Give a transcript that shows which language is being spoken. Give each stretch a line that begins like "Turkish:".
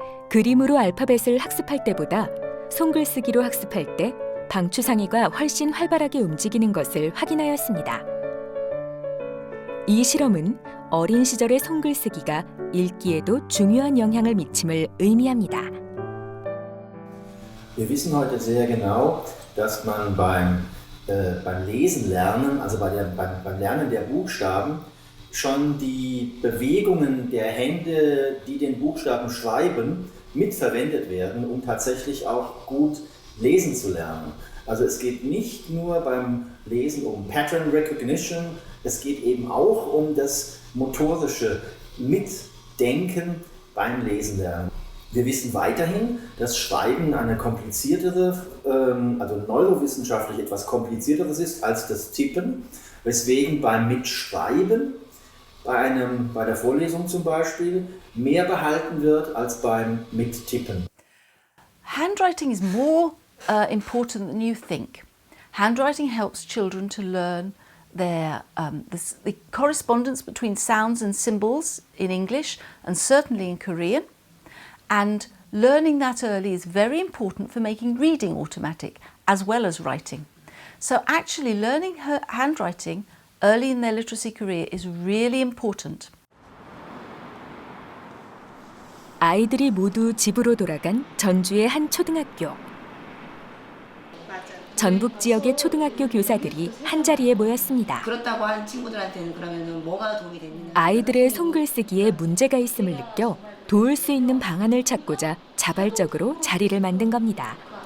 Korean: 그림으로 알파벳을 학습할 때보다 손글쓰기로 학습할 때 방추상위가 훨씬 활발하게 움직이는 것을 확인하였습니다. 이 실험은 어린 시절의 손글쓰기가 읽기에도 중요한 영향을 미침을 의미합니다.
German: Wir wissen heute sehr genau, dass man beim Lesen lernen, also beim Lernen der Buchstaben, schon die Bewegungen der Hände, die den Buchstaben schreiben, mitverwendet werden, um tatsächlich auch gut lesen zu lernen. Also es geht nicht nur beim Lesen um Pattern Recognition, es geht eben auch um das motorische Mitdenken beim Lesen lernen. Wir wissen weiterhin, dass Schreiben eine kompliziertere, also neurowissenschaftlich etwas komplizierteres ist als das Tippen, weswegen beim Mitschreiben, bei der Vorlesung zum Beispiel, mehr behalten wird als beim Mittippen.
English: Handwriting is more important than you think. Handwriting helps children to learn the correspondence between sounds and symbols in English and certainly in Korean. And learning that early is very important for making reading automatic as well as writing. So actually learning handwriting early in their literacy career is really important.
Korean: 아이들이 모두 집으로 돌아간 전주의 한 초등학교. 전북 지역의 초등학교 교사들이 한자리에 모였습니다. 그렇다고 한 친구들한테는 그러면은 뭐가 도움이 되느냐? 아이들의 손글쓰기에 문제가 있음을 느껴 도울 수 있는 방안을 찾고자 자발적으로 자리를 만든 겁니다.